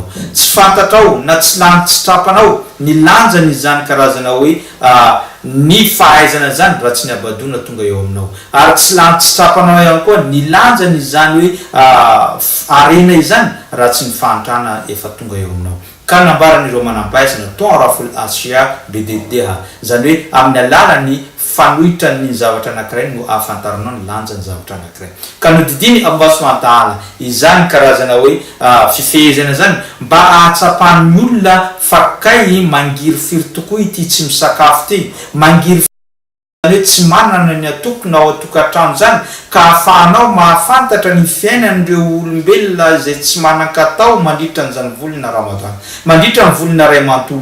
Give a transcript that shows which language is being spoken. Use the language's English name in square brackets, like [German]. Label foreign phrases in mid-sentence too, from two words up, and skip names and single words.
[Malagasy] Tsy fantatrao na tsy trapanao ny lanjany zany karazana hoe ny fahaizana zany raha tsy ny abadona tonga eo aminao, ary tsy trapanao ihany koa ny lanjany zany hoe arena izany raha tsy ny fahantrana efa tonga eo aminao. Ka nambaran'ireo manam-pahaizana [Arabic] تعرف الأشياء بأضدادها, [Malagasy] zany hoe amin'ny alalany fanohitra ny zavatra anankiray no ahafantaranao ny lanjany zavatra anankiray. Ka nodidiny [Arabic] الله سبحانه وتعالى [Malagasy] izany karazana hoe fifehezana zany mba ahatsapan'ny olona fa kay mangiry firy tokoa ity tsy misakafo ty, mangiry hoe tsy manana ny atokona ao atokantrano zany ka ahafahanao mahafantatra ny fiainan'ireo olombelona izay tsy manan-katao mandritra n'izany volana Ramadan, mandritra ny volana ray manontolo.